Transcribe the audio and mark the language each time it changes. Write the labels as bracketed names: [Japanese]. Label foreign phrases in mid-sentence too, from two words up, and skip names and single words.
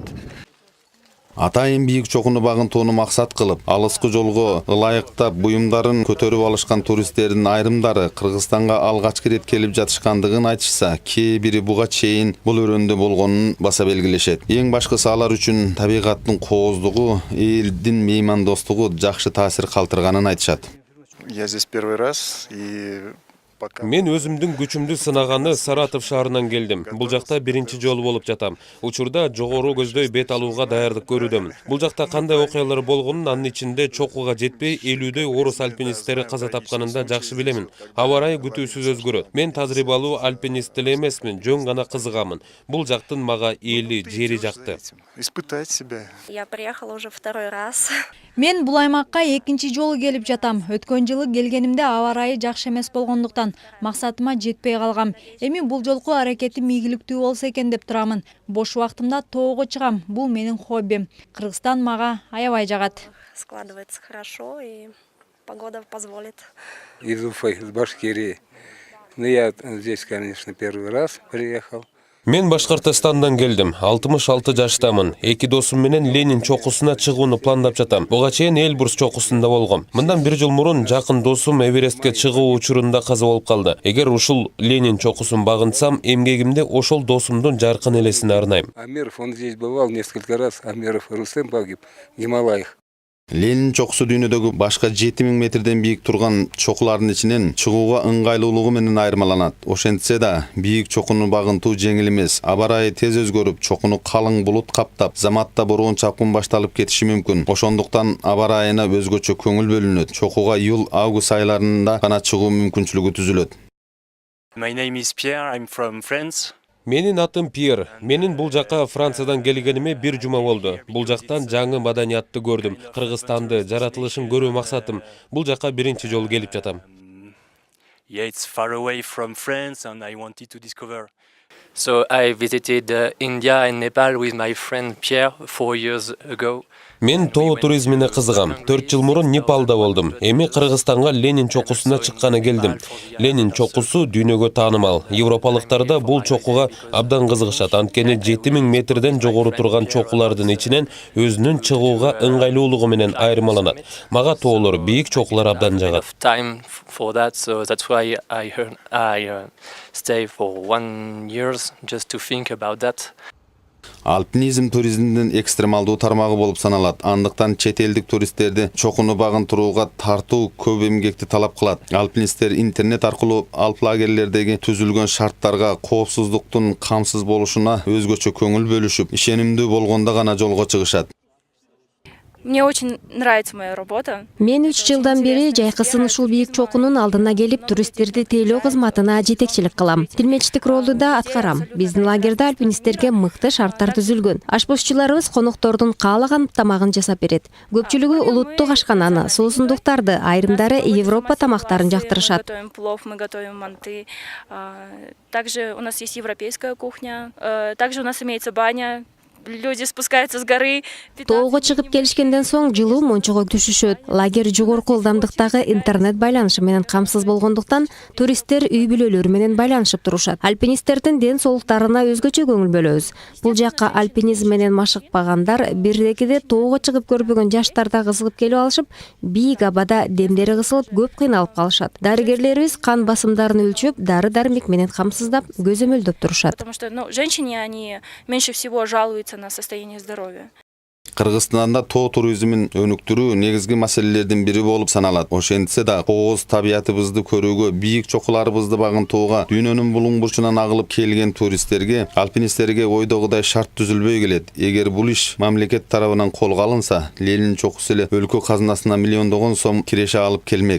[Kyrgyz] Атайын бийик чокуну багынтууну максат кылып, алыскы жолго ылайыктап буюмдарын көтөрүп алышкан туристтердин айрымдары Кыргызстанга алгачкы ирет келип жатышкандыгын айтышса, кээ бири буга чейин бул өрөндө болгонун баса белгилешет. Эң башкысы алар үчүн табигаттын кооздугу, элдин меймандостугу жакшы таасир калтырганын айтышат. [Russian] Я здесь первый раз и [Kyrgyz] Мен өзүмдүн күчүмдү сынаганы Саратов шаарынан келдим. Бул жакта биринчи жолу болуп жатам. Учурда жогору көздөй бет алууга даярдык көрүүдөмүн. Бул жакта кандай окуялар болгонун, анын ичинде чокуга жетпей 50дөй орус альпинисттери каза тапканын да жакшы билемин. Аба ырайы күтүүсүз өзгөрөт. Мен тажрыйбалуу альпинист деле эмесмин, жөн гана кызыгамын. Бул жактын мага эли, жери жакты. [Russian] испытать себя. Я приехала уже второй раз. [Kyrgyz] Мен бул аймакка экинчи жолу келип жатам. Өткөн жылы келгенимде аба ырайы жакшы эмес болгондуктан максатыма жетпей калгам. Эми бул жолку аракетим ийгиликтүү болсо экен деп турамын. Бош убактымда тоого чыгам. Бул менин хоббим. Кыргызстан мага аябай жагат. [Russian] Складывается хорошо и погода позволит. Из Уфы, из Башкирии. Ну, я здесь, конечно, первый раз приехал. [Kyrgyz] Мен Башкортостандан келдим. 66 жаштамын. Эки досум менен Ленин чокусуна чыгууну пландап жатам. Буга чейин Эльбрус чокусунда болгом. Мындан 1 жыл мурун жакын досум Эверестке чыгуу учурунда каза болуп калды. Эгер ушул Ленин чокусун багынсам, эмгегимде ошол досумдун жаркын элесине арнайм. [Russian] Амеров, он здесь бывал несколько раз. Амеров Рустем погиб в Гималаях. [Kyrgyz] Ленин чокусу дүйнөдөгү башка 7000 метрден бийик турган чокулардын ичинен чыгууга ыңгайлуулугу менен айырмаланат. Ошентсе да, бийик чокуну багынтуу жеңил эмес. Аба ырайы тез өзгөрүп, чокуну калың булут каптап, заматта боруун чапкын башталып кетиши мүмкүн. Ошондуктан аба ырайына өзгөчө көңүл бөлүнөт. Чокуга июль-август айларында гана чыгуу мүмкүнчүлүгү түзүлөт. [English] My name is Pierre, I'm from France. [Kyrgyz] Менин атым Пьер. Менин бул жака Франциядан келгениме 1 жума болду. Бул жактан жаңы маданиятты көрдүм. Кыргызстанды, жаратылышын көрүү максатым. Бул жака биринчи жолу келип жатам. [English] Yeah, it's far away from France and I wanted to discover. So I visited India and Nepal with my friend Pierre 4 years ago. [Kyrgyz] Мен тоо туризмине кызыгам. 4 жыл мурун Непалда болдум. Эми Кыргызстанга Ленин чокусуна чыкканы келдим. Ленин чокусу дүйнөгө таанымал. Европалыктар да бул чокуга абдан кызыгышат. Анткени 7000 метрден жогору турган чокулардын ичинен өзүнүн чыгууга ыңгайлуулугу менен айырмаланат. Мага тоолор, бийик чокулар абдан жагат. [English] Time for that, so that's why I stay for 1 year just to think about that. [Kyrgyz] Alpinizm туризмдин экстремалдуу тармагы болуп саналат. Андыктан чет элдик туристтерди чокуну багынтырууга тартуу көп эмгекти талап кылат. Алпинисттер интернет аркылуу алп лагерлердеги түзүлгөн шарттарга, коопсуздуктун камсыз болушуна өзгөчө көңүл бөлүшүп, ишенимдүү болгондо гана жолго чыгышат. [Russian] Мне очень нравится моя работа. [Kyrgyz] Мен 3 жылдан бери жайкысын ушул бийик чокунун алдына келип туристтерди тейлөө кызматына жетекчилик кылам. Тилмечтик ролду да аткарам. Биздин лагерде альпинисттерге мыкты шарттар түзүлгөн. Ашпозчуларыбыз коноктордун каалаган тамагын жасап берет. Көпчүлүгү улуттук ашкананы, соусундуктарды, айрымдары Европа тамактарын жактырышат. [Russian] Готовим плов, мы готовим манты. Также у нас есть европейская кухня. Также у нас имеется баня. Люди спускаются с горы. [Kyrgyz] Тоого чыгып келишкенден соң жылуу мончого түшүшөт. Лагерь жогорку ылдамдыктагы интернет байланышы менен камсыз болгондуктан туристтер үй бүлөлөрү менен байланышып турушат. Альпинисттердин ден соолуктарына өзгөчө көңүл бөлөбүз. Бул жакка альпинизм менен машыкпагандар, бирдекиде тоого чыгып көрбөгөн жаштар да кызыгып келип алышып, бийик абада демдери кысылып көп кыйналып калышат. Дарыгерлерибиз кан басымдарын өлчөп, дары-дармек менен камсыздап, көзөмөлдөп турушат. [Russian] Потому что, женщине они меньше всего жалуются на состояние здоровья. [Kyrgyz] Кыргызстанда тоо туризмин өнүктүрүү негизги маселелердин бири болуп саналат. Ошентсе да, кооз табиятыбызды көрүүгө, бийик чокуларыбызды багынтууга дүйнөнүн булуң бурчунан агылып келген туристтерге, альпинисттерге ойдогудай шарт түзүлбөй келет. Эгер бул иш мамлекет тарабынан колго алынса, Ленин чокусу эле өлкө казынасына миллиондогон сом киреше алып келмек.